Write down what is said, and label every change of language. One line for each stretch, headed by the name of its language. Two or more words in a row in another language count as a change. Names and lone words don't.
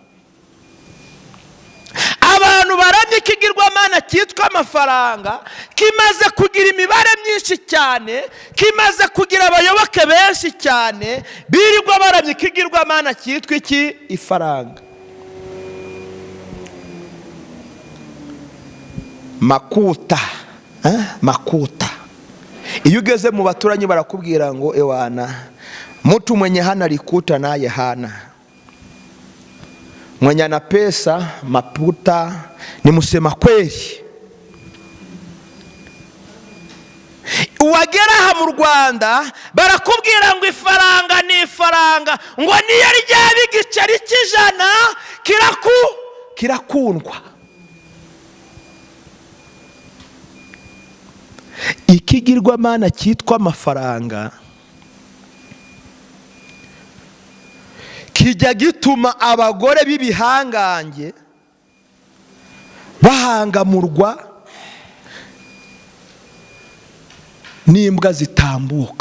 Kinyarwanda: Abantu baramye ikigirwamana cyitwa amafaranga, kimaze kugira imibare myinshi cyane, kimaze kugira abayoboke benshi cyane, birirwa baramye ikigirwamana cyitwa iki? Ifaranga. Makuta. Makuta. Iyo ugeze mu baturanyi barakubwira ngo ewana,
Swahili: mtu mwenye hana likuta naye hana, mwenye ana pesa maputa ni musema kweli.
Kinyarwanda: Uwagera aha mu Rwanda barakubwira ngo ifaranga ni ifaranga, ngo niyo ryaba igiceri cy'ijana kirakuba kirakundwa. Ikigirwamana cyitwa amafaranga kijya gituma abagore b'ibihangange bahangamurwa n'imbwa zitambuka.